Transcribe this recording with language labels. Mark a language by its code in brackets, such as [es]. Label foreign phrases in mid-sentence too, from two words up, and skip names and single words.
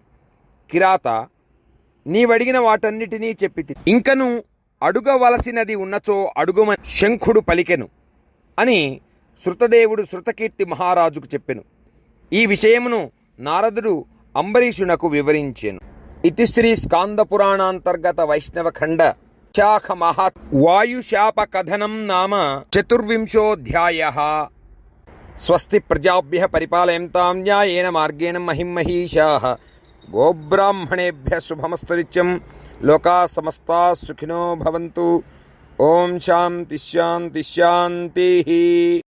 [te] కిరాత, నీవడిగిన వాటన్నిటినీ చెప్పితి, ఇంకను అడుగవలసినది ఉన్నచో అడుగుమని శంఖుడు పలికెను అని శృతదేవుడు శృతకీర్తి మహారాజుకు చెప్పెను. ఈ విషయమును నారదుడు అంబరీషునకు వివరించెను. [sa] ఇతి శ్రీ స్కాంద పురాణాంతర్గత వైష్ణవ ఖండ శాఖ మహాత్ వాయుశాప కథనం నామ చతుర్వింశోऽధ్యాయః. స్వస్తి ప్రజాభ్యః పరిపాలయంతాం న్యాయేన మార్గేణ మహిం మహీషాః. గోబ్రాహ్మణేభ్యः శుభమస్తు నిత్యం. లోకాः సమస్తాः సుఖినో భవంతు. ఓం శాంతి శాంతి శాంతి.